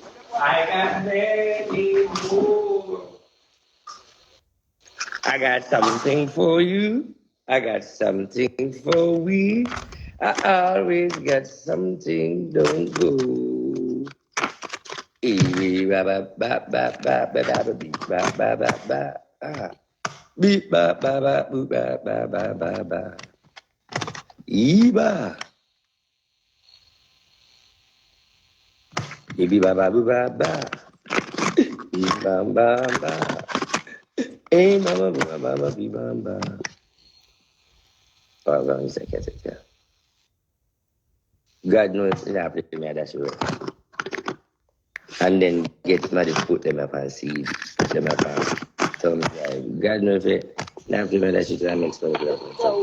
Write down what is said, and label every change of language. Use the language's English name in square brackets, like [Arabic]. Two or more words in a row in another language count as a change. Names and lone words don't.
[English] I got many more. I got something for you. I got something for we. I always got something, don't go. Beep ba ba ba ba ba ba ba beep ba ba ba ba. Beep ba ba ba boo ba ba ba ba ba. Eba. Beep ba ba boo ba ba. Beep ba ba ba. Hey mama boo ba ba ba beep ba ba. Oh, I'm going to say it. God knows it happened to me, that's right. And then get somebody put them up and see them up and tell me, God knows it happened to me, that shit that makes no difference.